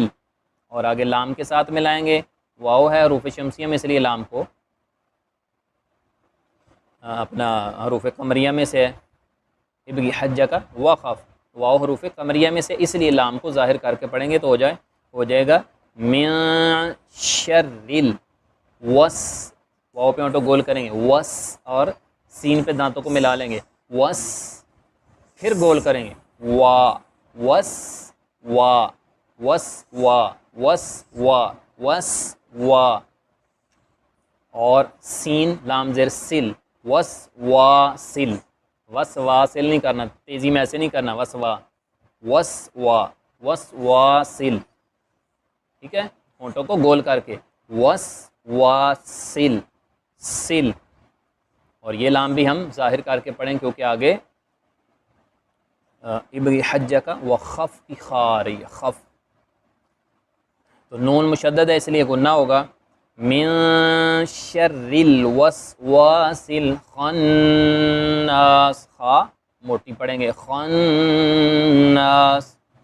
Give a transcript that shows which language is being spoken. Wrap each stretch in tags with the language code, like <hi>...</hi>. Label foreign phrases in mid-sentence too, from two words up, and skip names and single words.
<ur>اور آگے لام کے ساتھ ملائیں گے، واو ہے حروف شمسیہ میں اس لیے لام کو اپنا حروف قمریہ میں سے ہے، ابغی حجہ کا وقف، واو حروف قمریہ میں سے اس لیے لام کو ظاہر کر کے پڑھیں گے تو ہو جائے گا</ur> <ar>من شرل وس،</ar> <ur>واو پہ آٹو گول کریں گے وس، اور سین پہ دانتوں کو ملا لیں گے وس، پھر گول کریں گے وا، وس وا، وس وا، وس وا، وس وا، اور سین لام زیر سل، وس وا سل، وس وا سل نہیں کرنا، تیزی میں ایسے نہیں کرنا، وس وا، وس وا، وس وا سل، ٹھیک ہے، ہونٹوں کو گول کر کے وس وا سل، سل. اور یہ لام بھی ہم ظاہر کر کے پڑھیں کیونکہ آگے ابغی حجہ کا وخف کی خا آ رہی ہے، خف، تو نون مشدد ہے اس لیے غنہ ہوگا،</ur> <ar>من شر الوسواس الخناس،</ar> <ur>خا موٹی پڑھیں گے خناس۔</ur>